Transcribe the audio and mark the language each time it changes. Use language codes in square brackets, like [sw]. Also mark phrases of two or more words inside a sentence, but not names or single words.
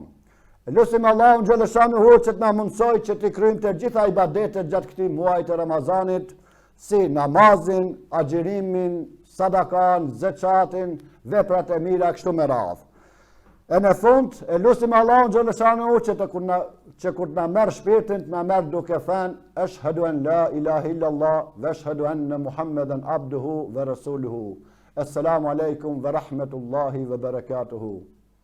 [sq] Lutim Allahun xhaleshanu që të na mundsoj që të kryejmë të gjitha ibadetet gjatë këtij muaji të Ramazanit, si namazin, agjerimin, sadakan, zeqatin, veprat e mira kështu me radhë. E në fund, e lutim Allahun xhaleshanu që kur na merr shpirtin, na merr duke thënë [ar] أشهد أن لا إله إلا الله وأشهد أن محمدا عبده ورسوله. السلام عليكم ورحمة الله وبركاته.